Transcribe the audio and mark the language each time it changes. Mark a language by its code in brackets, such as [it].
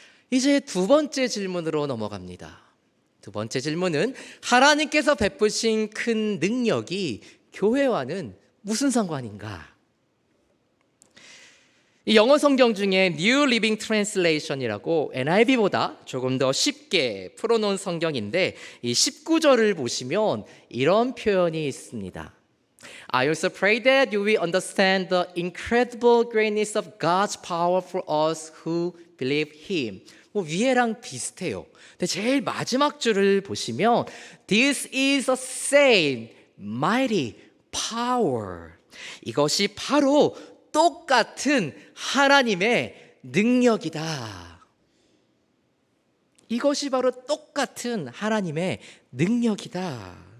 [ko] 이제 두 번째 질문으로 넘어갑니다. 두 번째 질문은 하나님께서 베푸신 큰 능력이 교회와는 무슨 상관인가? 이 영어 성경 중에 New Living Translation이라고 NIV보다 조금 더 쉽게 풀어놓은 성경인데, 이 19절을 보시면 이런 표현이 있습니다. [en] I also pray that you will understand the incredible greatness of God's power for us who believe Him. [ko] 위에랑 비슷해요. 근데 제일 마지막 줄을 보시면 [en] This is a same mighty power. [ko] 이것이 바로 똑같은 하나님의 능력이다. 이것이 바로 똑같은 하나님의 능력이다.